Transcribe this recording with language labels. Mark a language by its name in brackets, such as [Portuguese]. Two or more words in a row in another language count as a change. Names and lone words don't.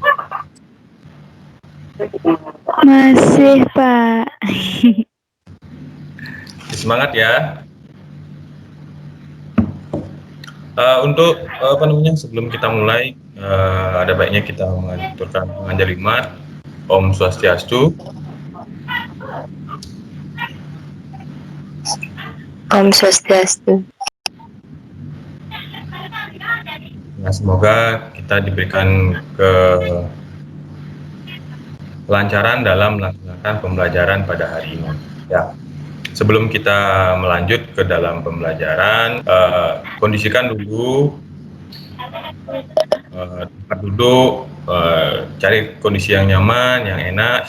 [Indonesian] Masih, Pak. Semangat ya. Untuk sebelum kita mulai, ada baiknya kita mengaturkan pengajar limat. Om Swastiastu. Om Swastiastu. Nah, semoga kita diberikan kelancaran dalam melaksanakan pembelajaran pada hari ini. Ya. Sebelum kita melanjut ke dalam pembelajaran, kondisikan dulu tempat duduk, cari kondisi yang nyaman, yang enak.